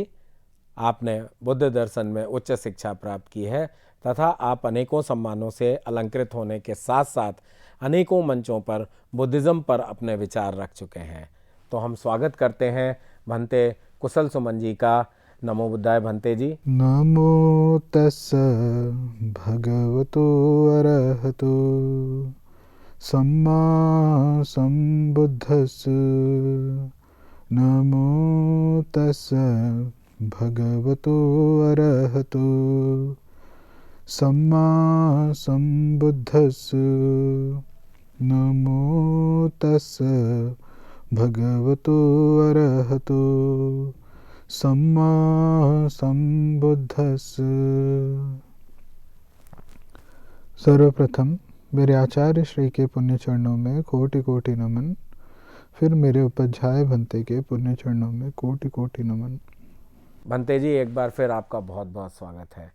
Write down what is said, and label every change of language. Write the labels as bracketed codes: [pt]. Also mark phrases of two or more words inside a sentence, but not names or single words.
[hi] आपने बुद्ध दर्शन में उच्च शिक्षा प्राप्त की है तथा आप अनेकों सम्मानों से अलंकृत होने के साथ साथ अनेकों मंचों पर बुद्धिज्म पर अपने विचार रख चुके हैं। तो हम स्वागत करते हैं भंते कुशल सुमन जी का। [pi] नमो बुद्धाय [hi] भंते जी। [pi] नमो तस्स भगवतो अरहतो सम्मा सम्बुद्धस्स। नमो तस्स भगवतो अरहतो सम्मा सम्बुद्धस्स। नमो तस्स भगवतो अरहतो सम्मा सम्बुद्धस्स। [hi] सर्वप्रथम मेरे आचार्य श्री के पुण्य चरणों में कोटि कोटि नमन। फिर मेरे उपाध्याय भंते के पुण्य चरणों में कोटि कोटि नमन। भंते जी, एक बार फिर आपका बहुत बहुत स्वागत है।